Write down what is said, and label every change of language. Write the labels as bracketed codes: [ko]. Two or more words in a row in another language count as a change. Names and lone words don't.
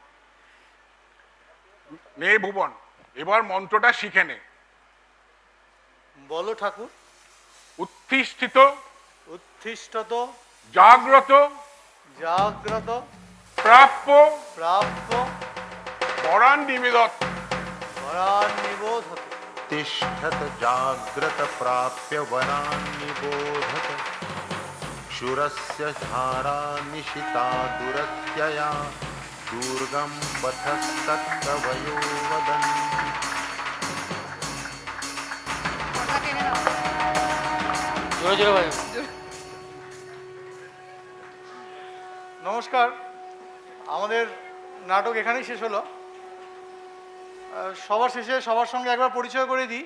[bn] নে ভুবন, এবার মন্ত্রটা শিখে নে। বলো ঠাকুর। [sa] উত্তিষ্ঠিত, উত্তিষ্ঠত, জাগ্রত, জাগ্রত, প্রাপ্য, প্রাপ্য, বরান নিবেদত। বরান নিবোধত। तिष्ठत जाग्रत प्राप्य वरान्निबोधत शूरस्य धारा निशिता दुरत्यया दुर्गं पथस्तत्कवयो वदन्ति। [bn] জোরে জোরে বাজো। নমস্কার, আমাদের নাটক এখানেই শেষ হলো। সবার শেষে সবার সঙ্গে একবার পরিচয় করে দিই।